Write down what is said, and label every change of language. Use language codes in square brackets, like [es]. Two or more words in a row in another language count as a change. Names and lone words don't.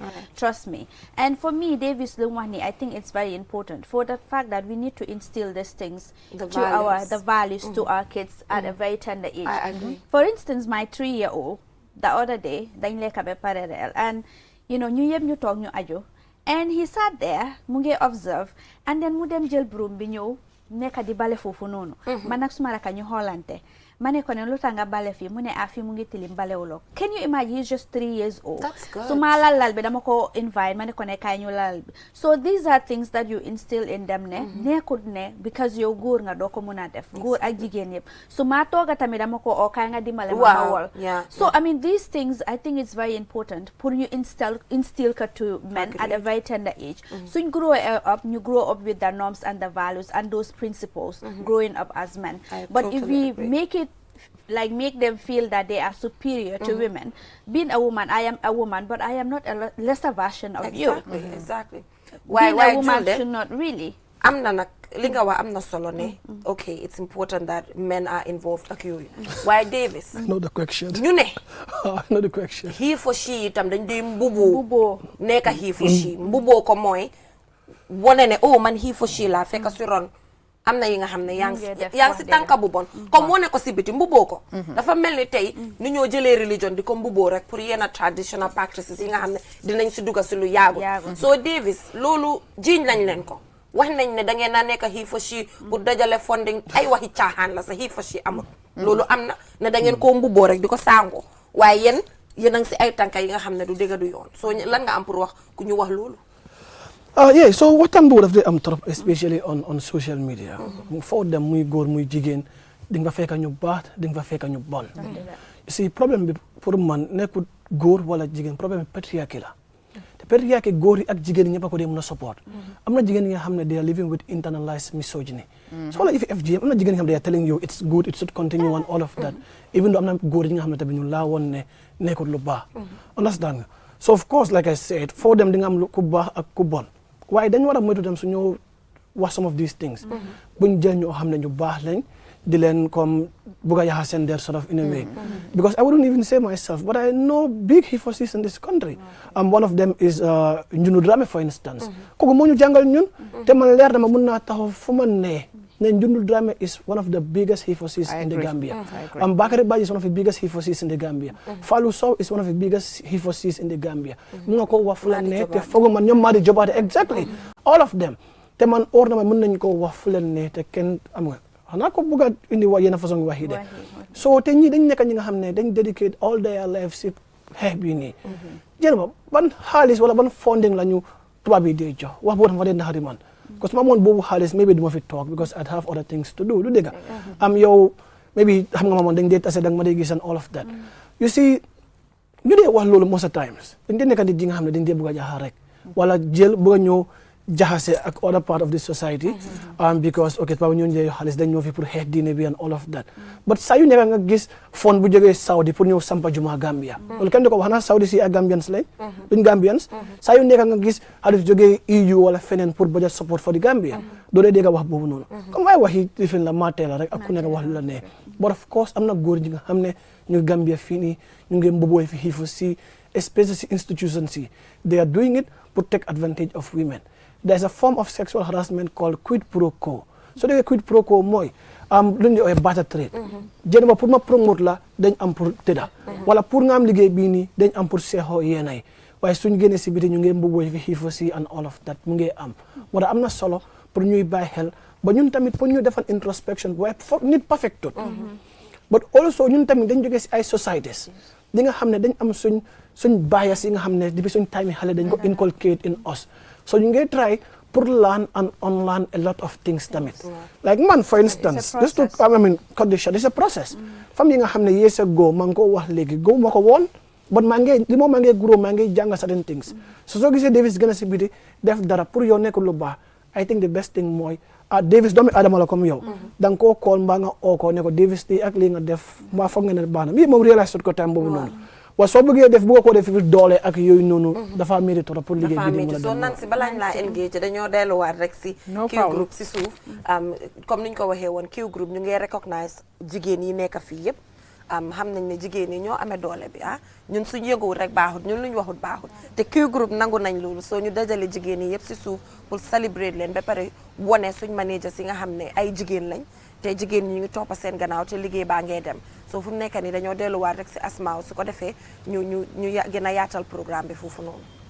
[en] Trust me. And for me, Davis Lumwani, I think it's very important for the fact that we need to instill these things the values to our kids at a very tender age. I agree. For instance, my 3-year-old, the other day, and you know, [wo] ñu talk ñu aju, [en] and he sat there, [wo] mu ngi observe, and then mu dem jël broom bi ñëw nekk di bale foofu noonu. Man ak suma raka ñu xoolante. Mane ko ne lu tax nga bale fii mu ne fii mu ngi tilim balewuloo. [en] Can you imagine? He's just 3 years old. That's good. [wo] So ma lal bi dama ko invite mane ko ne kaay ñu lal bi. [en] So these are things that you instill in them [wo] ne nekkut ne because yow góor nga doo ko mun a def. Góor ak jigéen yëpp. So ma tooga tamit dama ko kaay nga dimbale ma wol. [en] So I mean these things I think it's very important pour you instill ka to men at a very tender age. So you grow up with the norms and the values and those principles growing up as men. But if we make them feel that they are superior to women. Being a woman, I am a woman, but I am not a lesser version of you. Exactly. Being a woman should not really. [wo] am na nag li nga wax am na solo ne [en] okay it's important that men are involved [wo] ak yooyu waaye Davis [en] know the question [wo] ñu ne [en] know the question he for she [wo] itam dañ di mbubu nekk [en] he for she [wo] mbuboo ko mooy wone ne [en] oh man he for she [wo] la fekk si ron am na yi nga xam ne yaa ngi si tànka bu bon comme wone ko si biti mbuboo ko dafa mel ni tey ni ñoo jëlee religion di ko mbuboo rek pour yenn [en] traditional practices [wo] yi nga xam ne dinañ si dugga si lu yaagu so Davis loolu jiiñ lañ leen ko wax nañ ne da ngeen na nekk [en] he for she [wo] pour dajale funding ay waxi caaxaan la sa [en] he for she [wo] amul loolu am na ne da ngeen koo mbuboo rek di ko sàngoo waaye yéen a ngi si ay tànka yi nga xam ne du dëgg du yoon so lan nga am pour wax ku ñu wax loolu [en] yeah, so what I'm bored of the especially on social media. For them, [wo] muy góor muy jigéen di nga fekk ñu baax di nga fekk ñu bon. [en] You see, [wo] problem bi pour man nekkul góor wala jigéen problème bi patriarchy la. te patriarchy góor yi ak jigéen ñi ñëpp a ko dee mën a support. am na jigéen ñi nga xam ne [en] they are living with internalized misogyny. so like if FGM [wo] am na jigéen ñi nga xam ne [en] they are telling you it's good it should continue and all of that even though [wo] am na góor yi nga xam ne tamit ñu laa woon ne nekkul lu baax. understand nga [en] so of course like I said for them [wo] di nga am ku baax ak ku bon. waaye dañu war a moytu dem su ñëw wax [en] some of these things [wo] buñ jël ñoo xam ne ñu baax lañ di leen comme bugg a yaxa seen der [en] sort of in a way because I wouldn't even say myself but I know big hypocrites in this country one of them is Njunu Dramé for instance [wo] kooku moo ñu jàngal ñun te man leer dama mun naa taxaw fu ma nee ne [en] Njunu Dramé is one of the biggest hypocrites in the Gambia Bakary Badji is one of the biggest hypocrites in the Gambia Fallou Sow is one of the biggest hypocrites in the Gambia [wo] mu nga ko wax fu la ne te foog man ñoom [en] Madi Jobaate exactly all of them [wo] te man or na ma mën nañ ko wax fu leen ne te kenn am nga xanaa ko bëgg a indi wa yenn façon wax yi de so te ñii dañ nekk ñi nga xam ne dañ dedicate [en] all their life [wo] si xeex bii nii jërëma ban xaalis wala ban funding la ñu tubaab yi dee jox wax boo xam fa dee naxari man [fr] parce que [wo] ma amoon boobu xaalis maybe duma fi toog because [en] I'd have other things to do [wo] du dégg am yow maybe xam nga ma moon dañ dee tase danga ma dee gis [en] and all of that you see [wo] ñu dee wax loolu [en] most of times [wo] dañ dee nekk nit yi nga xam ne dañ dee bëgg a jaxaar rek wala jël bëgg a ñëw jaxase ak [en] other part of the society [wo] because ok tubaab ñoo njëriñ xaalis dañ ñëw fi pour xeex diine bi [en] and all of [wo] that but saa yu nekk nga gis fond bu jógee Saudi pour ñëw sampa juma Gambia loolu kenn du ko wax na Saudi si ay Gambians lañ duñ Gambians saa yu nekk nga gis xaalis jógee EU wala feneen pour [en] budget support for the Gambia [wo] doo dee dégg wax boobu noonu comme ay wax yi lifin la maatee la rek ak ku nekk wax lu la nee [en] but of course [wo] am na góor ñi nga xam ne ñu Gambia fii nii ñu ngi mbobooy fi xiifu si especially si institutions si [en] they are doing it pour take advantage of women. There's a form of sexual harassment called quid pro quo. So the quid pro quo [wo] mooy lu ñu wax [en] barter trade. [wo] Jënd pour ma promote la dañ am pour tëdda. wala pour nga am liggéey bii nii dañ am pour seexoo yéenay waaye suñu génnee si biti ñu ngi mbubboy fi xiifo si [en] and all of that [wo] mu ngi am. moo tax am na solo pour ñuy bàyyi xel ba ñun tamit pour ñu defal introspection waaye foog nit perfectut. [en] but also [wo] ñun tamit dañ jógee si ay societies. li nga xam ne dañ am suñ bias yi nga xam ne depuis suñ time yi xale dañ ko [en] inculcate in us. So you can try pour learn and unlearn a lot of things tamit. Like man, for instance, just to cut the short, it's a process. [wo] Fam yi nga xam ne [en] years ago [wo] man ko wax léegi go ma ko woon but maa ngi li moo maa ngi grow maa ngi jàng [en] certain things. [wo] So soo gisee Davis gën a si biti def dara pour yow nekk lu baax [en] I think the best thing [wo] mooy Davis doomi Adama la comme yow. da nga koo call mbaa nga oo ko ne ko Davis tey ak lii nga def mbaa foog nga ne baax na bii moom réalise ko time boobu noonu. waaw soo bëggee def bëgg koo def fi doole ak yooyu noonu dafa mérite trop pour liggéey bi di mën a soo nan si balaañ laa engage dañoo delluwaat rek si Q group si suuf comme niñ ko waxee woon Q group ñu ngi recognize jigéen yi nekk fii yëpp xam nañ ne jigéen yi ñoo amee doole bi ñun suñ yënguwul rek baaxut ñun luñ waxut baaxut te Q group nangu nañ loolu soo ñu dajale jigéen yi yëpp si suuf [fr] pour célébrer [wo] leen ba pare wone suñ manager si nga xam ne ay jigéen lañ te jigéen ñi ñu ngi toppa seen gannaaw te liggéey baa ngee dem so fu mu nekk nii dañoo delluwaat rek si Asmaaw su ko defee ñu gën a yaatal programme bi foofu noonu.